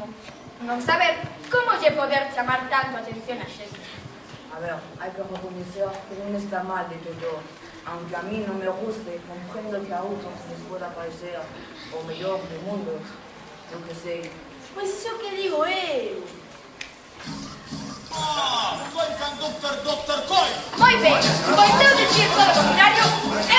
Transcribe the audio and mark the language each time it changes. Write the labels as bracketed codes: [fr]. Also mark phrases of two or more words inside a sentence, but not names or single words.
[gl] Non saber como lle poder chamar tanto a atención a xente. A ver, hai que recoñecer que non está mal de todo. [es] Aunque a mí [gl] non me guste, comprendo que a outros les poda parecer o mellor do mundo. Eu que sei. Pois iso que digo eu. [en] Welcome, Dr. Coy! [gl] Moi ben, pois eu dicir todo o contrario